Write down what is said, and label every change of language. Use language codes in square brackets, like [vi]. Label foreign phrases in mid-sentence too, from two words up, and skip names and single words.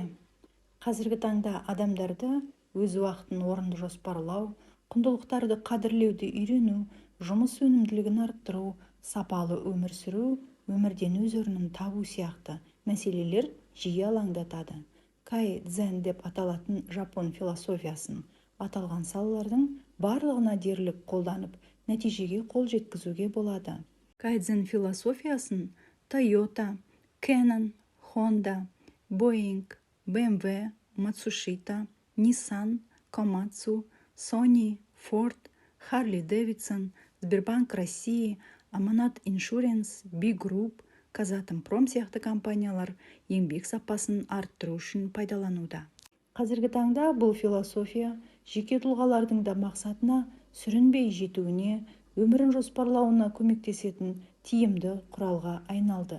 [kk] Қазіргі таңда адамдарды өз уақытын орынды жоспарлау, құндылықтарды қадірлеуді үйрену, жұмыс өнімділігін арттыру, сапалы өмір сүру, өмірден өз орнын табу сияқты мәселелер жиі алаңдатады. Кайдзен деп аталатын жапон философиясын аталған салалардың барлығына дерлік қолданып, нәтижеге қол жеткізуге болады. Кайдзен философиясын Toyota, Canon, Honda, Boeing, BMW, Matsushita, Nissan, Komatsu, Sony, Ford, Harley Davidson, Сбербанк России, Аманат Insurance, Big Group, Казатомпром сияқты компаниялар еңбек сапасын арттыру үшін пайдалануда. Қазіргі таңда бұл философия жеке тұлғалардың да мақсатына сүрінбей жетуіне, өмірін жоспарлауына көмектесетін тиімді құралға айналды.